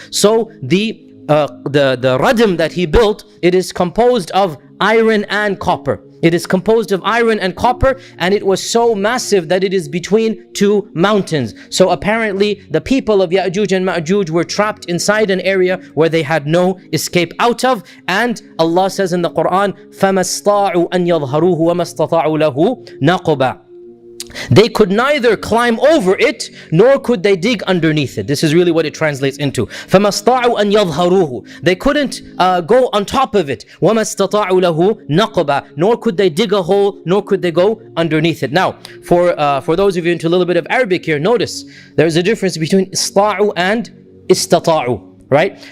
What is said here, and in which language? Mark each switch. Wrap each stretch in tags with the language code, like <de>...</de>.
<en>So the radam that he built, it is composed of iron and copper. It is composed of iron and copper, and it was so massive that it is between two mountains. So apparently the people of Ya'juj and Ma'juj were trapped inside an area where they had no escape out of. And Allah says in the Quran,</en> <ar>فَمَا اسْطَاعُوا أَن يَظْهَرُوهُ وَمَا اسْتَطَاعُوا لَهُ نَقُبًا.</ar> <en>They could neither climb over it, nor could they dig underneath it. This is really what it translates into.</en> <ar>فَمَا اسْطَاعُوا أَن يَظْهَرُوهُ.</ar> <en>They couldn't go on top of it.</en> <ar>وَمَا اسْتَطَاعُوا لَهُ نَقْبًا.</ar> <en>Nor could they dig a hole, nor could they go underneath it. Now, for those of you into a little bit of Arabic here, notice there's a difference between ista'u and istata'u, right?</en>